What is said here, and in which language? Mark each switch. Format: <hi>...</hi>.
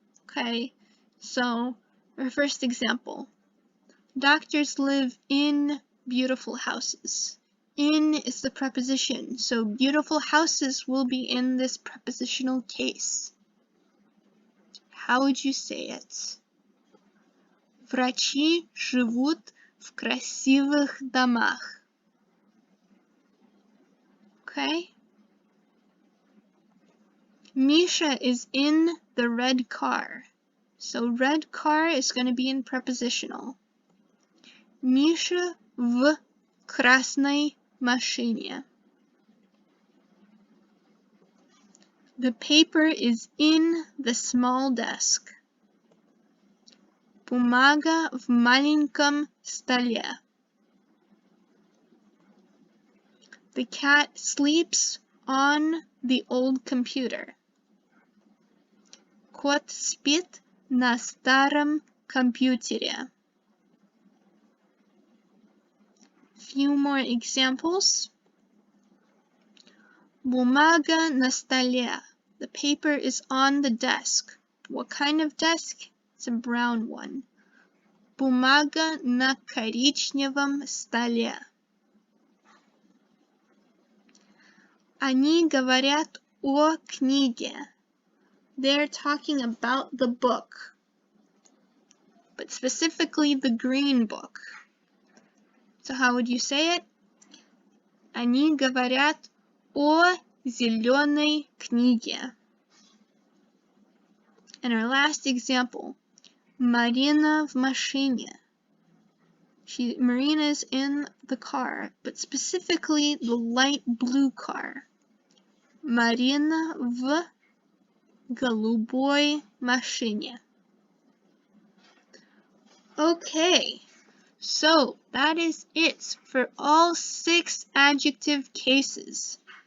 <en>Okay, so our first example. Doctors live in beautiful houses. In is the preposition, so beautiful houses will be in this prepositional case. How would you say it?</en> <ru>Врачи живут в красивых домах.</ru> <en>Okay? Misha is in the red car. So red car is going to be in prepositional.</en> <ru>Misha в красной машине.</ru> <en>The paper is in the small desk.</en> <ru>Бумага в маленьком столе.</ru> <en>The cat sleeps on the old computer.</en> <ru>Кот спит на старом компьютере.</ru> <en>Few more examples. Бумага на столе. The paper is on the desk. What kind of desk? It's a brown one.</en> <ru>Бумага на коричневом столе. Они говорят о книге.</ru> <en>They're talking about the book, but specifically the green book. So how would you say it?</en> <ru>Они говорят о зеленой книге.</ru> <en>And our last example, Marina в машине. Marina's in the car, but specifically the light blue car.</en> <ru>Marina в голубой машине.</ru> <en>Okay, so that is it for all 6 adjective cases.</en>